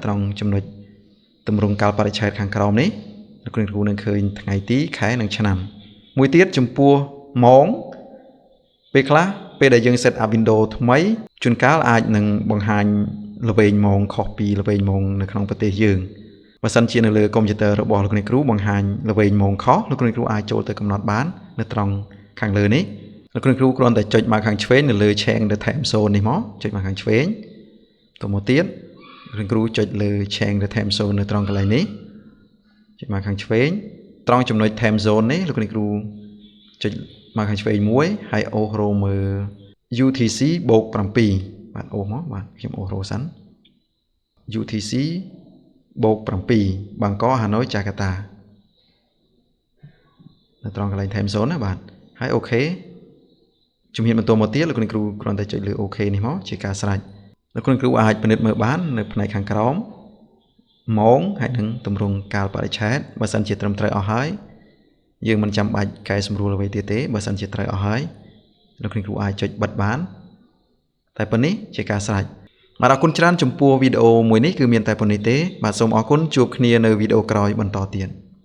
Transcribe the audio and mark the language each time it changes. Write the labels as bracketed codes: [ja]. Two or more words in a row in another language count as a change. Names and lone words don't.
[km] ត្រង់ចំណុចទម្រង់កាលបរិច្ឆេទខាងក្រោមនេះលោកគ្រូនឹងឃើញថ្ងៃទីខែនិងឆ្នាំមួយទៀតចំពោះម៉ោងពេលខ្លះពេលដែលយើង [en] set up Windows [km] ថ្មីជួន កាលអាចនឹងបង្ហាញល្វែងម៉ោងខុសពីល្វែងម៉ោងនៅក្នុងប្រទេសយើងបើសិនជានៅលើកុំព្យូទ័ររបស់លោកគ្រូបង្ហាញល្វែង ម៉ោងខុសលោកគ្រូអាចចូលទៅកំណត់បាននៅត្រង់ខាងលើនេះលោកគ្រូគ្រាន់តែចុចមកខាងឆ្វេងនៅលើ [en] change the time zone [km] នេះមកចុចមកខាងឆ្វេងទៅមកទៀតលោកគ្រូចុចលើ [en] change the time zone [km] នៅត្រង់កន្លែងនេះចុចមកខាងឆ្វេងត្រង់ចំណុច [en] time zone [km] នេះលោកគ្រូចុចមកខាងឆ្វេងមួយហើយអូសរោមើល UTC បូក7បាទអូសមកបាទខ្ញុំអូសរោសិន UTC បូក7បាងកកហាណូយចាកាតា នៅត្រង់កន្លែង [en] time zone [km] ណាបាទហើយអូខេជំហានបន្តមកទៀតលោកគ្រូគ្រាន់តែចុចលើអូខេ នេះមកជាការស្រេចលោកគ្រូអាចពិនិត្យមើលបាននៅផ្នែកខាងក្រោមម៉ោងហើយនឹងទម្រង់កាលបរិច្ឆេទបើសិនជាត្រឹមត្រូវអស់ហើយយើងមិនចាំបាច់កែសម្រួលអ្វីទៀតទេបើសិនជាត្រូវអស់ហើយលោកគ្រូអាចចុចបិទបានតែប៉ុណ្នេះជាការស្រេចបាទអរគុណច្រើនចំពោះវីដេអូមួយនេះគឺមានតែប៉ុណ្្នេះទេបាទសូមអរគុណជួបគ្នានៅវីដេអូក្រោយបន្តទៀត